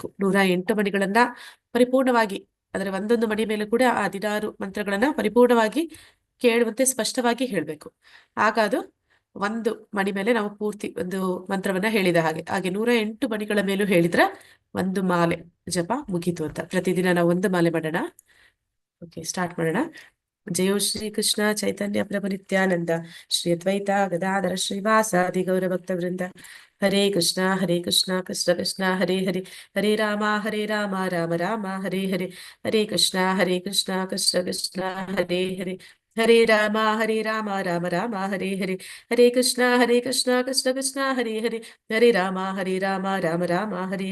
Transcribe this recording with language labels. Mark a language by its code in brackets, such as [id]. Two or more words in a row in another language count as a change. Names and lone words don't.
[kn] 108 ಮಣಿಗಳನ್ನ ಪರಿಪೂರ್ಣವಾಗಿ, ಅದರ ಒಂದೊಂದು ಮಣಿ ಮೇಲೆ ಕೂಡ ಆ 16 ಮಂತ್ರಗಳನ್ನ ಪರಿಪೂರ್ಣವಾಗಿ ಕೇಳುವಂತೆ ಸ್ಪಷ್ಟವಾಗಿ ಹೇಳ್ಬೇಕು. ಆಗ ಅದು ಒಂದು ಮಣಿ ಮೇಲೆ ನಾವು ಪೂರ್ತಿ ಒಂದು ಮಂತ್ರವನ್ನ ಹೇಳಿದ ಹಾಗೆ 108 ಮಣಿಗಳ ಮೇಲೂ ಹೇಳಿದ್ರೆ ಒಂದು ಮಾಲೆ ಜಪ ಮುಗೀತು ಅಂತ. ಪ್ರತಿದಿನ ನಾವು ಒಂದು ಮಾಲೆ ಮಾಡೋಣ. [en] okay, start [kn] ಮಾಡೋಣ. [sa] ಜಯೋ ಶ್ರೀ ಕೃಷ್ಣ ಚೈತನ್ಯ ಪ್ರಭು ನಿತ್ಯಾನಂದ ಶ್ರೀ ಅದ್ವೈತ ಗದಾಧರ ಶ್ರೀವಾಸಾದಿ ಗೌರ ಭಕ್ತ ವೃಂದ. ಹರೇ ಕೃಷ್ಣ ಕೃಷ್ಣ ಕೃಷ್ಣ ಹರೇ ಹರೇ, ಹರೇ ರಾಮ ರಾಮ ರಾಮ ಹರೇ ಹರೇ, ಹರೇ ಕೃಷ್ಣ ಕೃಷ್ಣ ಕೃಷ್ಣ ಹರೇ ಹರೇ, ಹರೇ ರಾಮ ರಾಮ ರಾಮ ಹರೇ ಹರೇ, ಹರೇ ಕೃಷ್ಣ ಕೃಷ್ಣ ಕೃಷ್ಣ ಹರೇ ಹರೇ, ಹರೇ ರಾಮ ರಾಮ ರಾಮ ಹರೇ